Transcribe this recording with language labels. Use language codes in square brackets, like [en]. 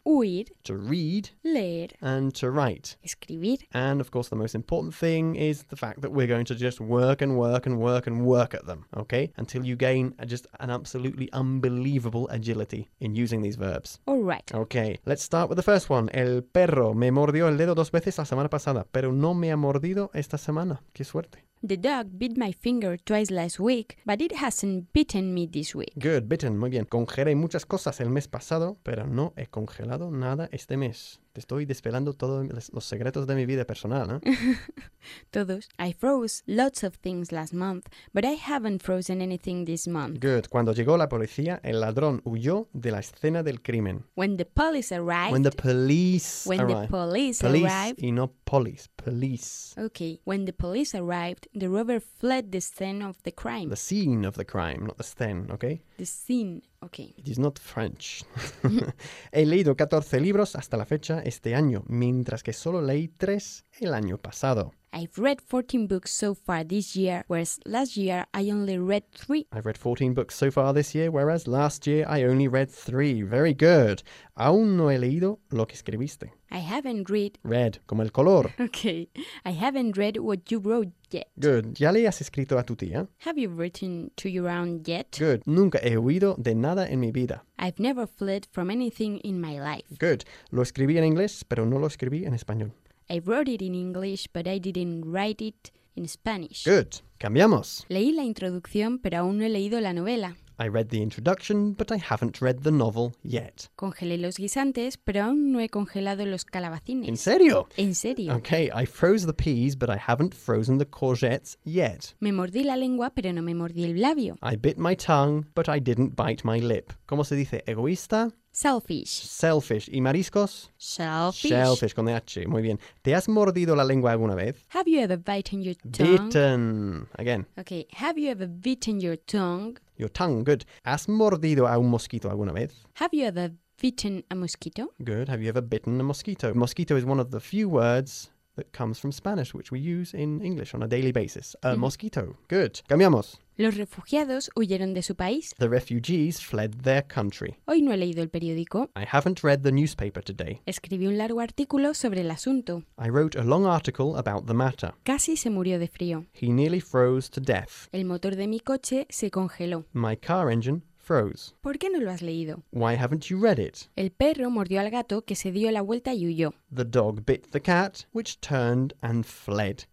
[es] Huir. [en] To read. [es] Leer. [en] And to write. [es] Escribir. [en] And, of course, the most important thing is the fact that we're going to just work and work and work and work at them, okay? Until you gain just an absolutely unbelievable agility in using these verbs. All right. Okay, let's start with the first one. [es] El perro me mordió el dedo dos veces la semana pasada, pero no me ha mordido esta semana. Qué suerte. [en] The dog bit my finger twice last week, but it hasn't bitten me this week. Good, bitten, [es] muy bien. Congelé muchas cosas el mes pasado, pero no he congelado nada este mes. Te estoy desvelando todos los secretos de mi vida personal, ¿eh? Todos. [en] I froze lots of things last month, but I haven't frozen anything this month. Good. [es] Cuando llegó la policía, el ladrón huyó de la escena del crimen. [en] When the police arrived. When the police when arrived. The police arrived. [es] Y no [en] police. Police. Okay. When the police arrived, the robber fled the scene of the crime. The scene of the crime, not the scene, okay? The scene. Okay. It is not French. [es] He leído 14 libros hasta la fecha este año, mientras que solo leí 3 el año pasado. [en] I've read 14 books so far this year, whereas last year I only read 3. I've read 14 books so far this year, whereas last year I only read 3. Very good. [es] Aún no he leído lo que escribiste. [en] I haven't read. [es] Read, como el color. [en] Okay. I haven't read what you wrote yet. [es] Good. ¿Ya le has escrito a tu tía? [en] Have you written to your aunt yet? Good. [es] Nunca he huido de nada en mi vida. [en] I've never fled from anything in my life. Good. [es] Lo escribí en inglés, pero no lo escribí en español. [en] I wrote it in English, but I didn't write it in Spanish. Good. [es] Cambiamos. Leí la introducción, pero aún no he leído la novela. [en] I read the introduction, but I haven't read the novel yet. [es] Congelé los guisantes, pero aún no he congelado los calabacines. ¿En serio? ¿En serio? [en] Okay, I froze the peas, but I haven't frozen the courgettes yet. [es] Me mordí la lengua, pero no me mordí el labio. [en] I bit my tongue, but I didn't bite my lip. [es] ¿Cómo se dice? ¿Egoísta? [en] Selfish. [es] Selfish. ¿Y mariscos? [en] Selfish. [es] Selfish, con H. Muy bien. ¿Te has mordido la lengua alguna vez? [en] Have you ever bitten your tongue? Bitten. Again. Okay. Have you ever bitten your tongue? Your tongue. Good. [es] ¿Has mordido a un mosquito alguna vez? [en] Have you ever bitten a mosquito? Good. Have you ever bitten a mosquito? Mosquito is one of the few words that comes from Spanish, which we use in English on a daily basis. A mosquito. Good. [es] Cambiamos. Los refugiados huyeron de su país. [en] The refugees fled their country. [es] Hoy no he leído el periódico. [en] I haven't read the newspaper today. [es] Escribí un largo artículo sobre el asunto. [en] I wrote a long article about the matter. [es] Casi se murió de frío. [en] He nearly froze to death. [es] El motor de mi coche se congeló. [en] My car engine froze. [es] ¿Por qué no lo has leído? [en] Why haven't you read it? [es] El perro mordió al gato que se dio la vuelta y huyó. [en] The dog bit the cat, which turned and fled.